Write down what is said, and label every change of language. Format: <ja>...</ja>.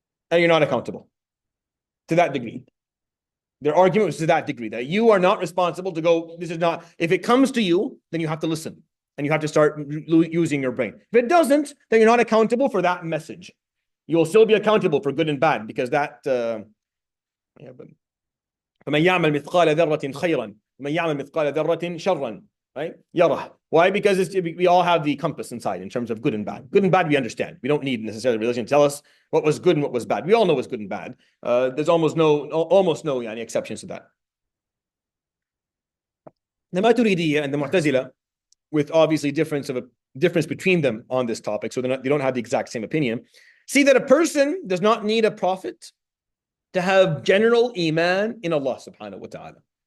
<en>And you're not accountable to that degree. Their argument was to that degree, that you are not responsible to go, this is not, if it comes to you, then you have to listen. And you have to start using your brain. If it doesn't, then you're not accountable for that message. You'll still be accountable for good and bad because that...</en> <ar>فمن يعمل مثقال ذرة خيرا ومن يعمل مثقال ذرة شرا, right? يره.</ar> <en>Why? Because we all have the compass inside in terms of good and bad. Good and bad we understand. We don't need necessarily religion to tell us what was good and what was bad. We all know what's good and bad. There's almost no exceptions to that. The Maturidiyya and the Mu'tazila, with obviously difference between them on this topic, so they don't have the exact same opinion, see that a person does not need a prophet to have general iman in Allah subhanahu wa ta'ala.</en>